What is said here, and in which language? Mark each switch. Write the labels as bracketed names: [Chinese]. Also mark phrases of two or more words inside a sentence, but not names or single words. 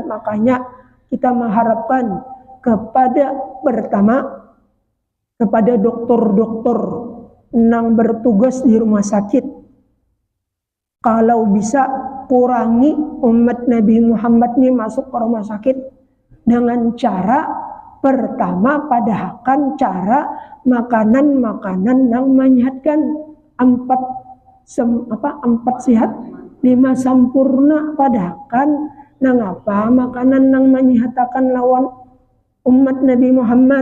[Indonesian] Makanya kita mengharapkan kepada pertama, kepada dokter-dokter yang bertugas di rumah sakit, kalau bisa kurangi umat Nabi Muhammad ini masuk ke rumah sakit dengan cara pertama, padahkan cara makanan-makanan yang menyehatkan. 4 sehat 5 sempurna, [Banjar] padahkan nang apa [Indonesian] makanan yang menyehatkan lawan umat Nabi Muhammad.